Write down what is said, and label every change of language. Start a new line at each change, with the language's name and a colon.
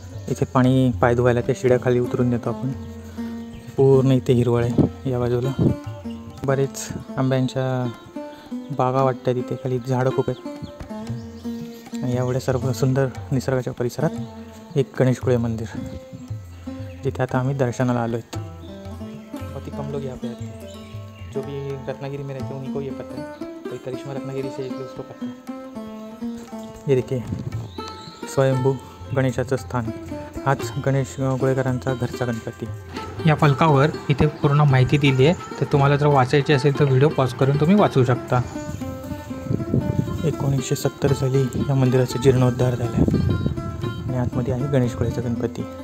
Marathi: इथे पाणी पाय धुवायला त्या शिड्याखाली उतरून देतो आपण. पूर्ण इथे हिरवळ आहे या बाजूला. बरेच आंब्यांच्या बागा वाटतात इथे, खाली झाडं खूप आहेत. आणि एवढ्या सर्व सुंदर निसर्गाच्या परिसरात एक गणेशगुळे मंदिर, जिथे आता आम्ही दर्शनाला आलो आहेत.
Hindi: बहुत ही कम लोग यहाँ पे आते हैं. जो भी रत्नागिरी में रहते हैं उन्हीं को ये पता है. कोई करिश्मा रत्नागिरी से एक उसको पता है. ये देखिए,
Marathi: स्वयंभू गणेशाचं स्थान. हाच गणेश गुळेकरांचा घरचा गणपती. या फलकावर इथे पूर्ण माहिती दिली आहे, तर तुम्हाला जर वाचायची असेल तर व्हिडिओ पॉज करून तुम्ही वाचू शकता. 1970 साली या मंदिराचा जीर्णोद्धार झाला आणि आतमध्ये आहे गणेश गुळेचा गणपती.